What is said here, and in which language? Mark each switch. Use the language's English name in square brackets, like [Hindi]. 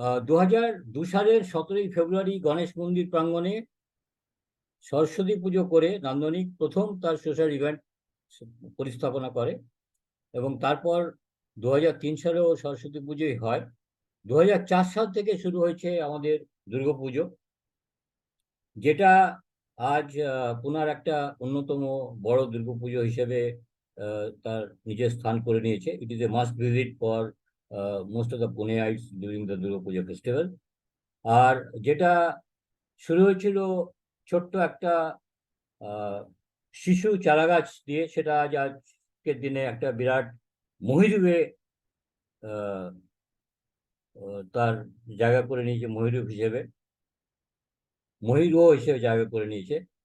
[Bangla] 2002 সালের 17 ফেব্রুয়ারি গণেশ মন্দির প্রাঙ্গণে সরস্বতী পুজো করে নান্দনিক প্রথম তার সোশ্যাল ইভেন্ট পরিস্থাপনা করে, এবং তারপর 2003 সালেও সরস্বতী পুজোই হয়। 2004 সাল থেকে শুরু হয়েছে আমাদের দুর্গাপুজো, যেটা আজ পুনার একটা অন্যতম বড় দুর্গাপুজো হিসেবে তার নিজের স্থান করে নিয়েছে। [English] It is a must visit for most of the Puneites during the Durga Puja festival. [Bangla] আর যেটা শুরু হয়েছিল ছোট্ট একটা শিশু চারাগাছ দিয়ে, সেটা আজ আজকের দিনে একটা বিরাট মহিরুহে তার জায়গা করে নিয়েছে, মহিরুহ হিসেবে, মহিরুহ হিসেবে জায়গা করে নিয়েছে।